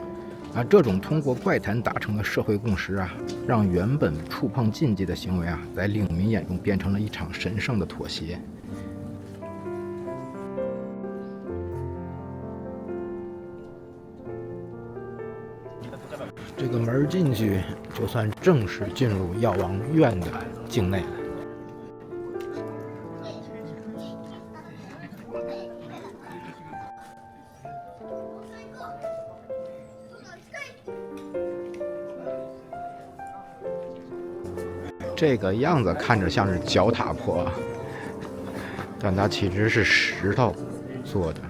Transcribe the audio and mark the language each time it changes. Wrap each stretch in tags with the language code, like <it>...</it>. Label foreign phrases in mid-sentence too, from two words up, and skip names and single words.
<zh>這種通過怪談達成的社會共識啊，讓原本觸碰禁忌的行為啊，在領民眼中變成了一場神聖的妥協。這個門進去，就算正式進入藥王院的境內了。这個樣子看着像是腳踏坡，但它其實是石頭做的。</zh>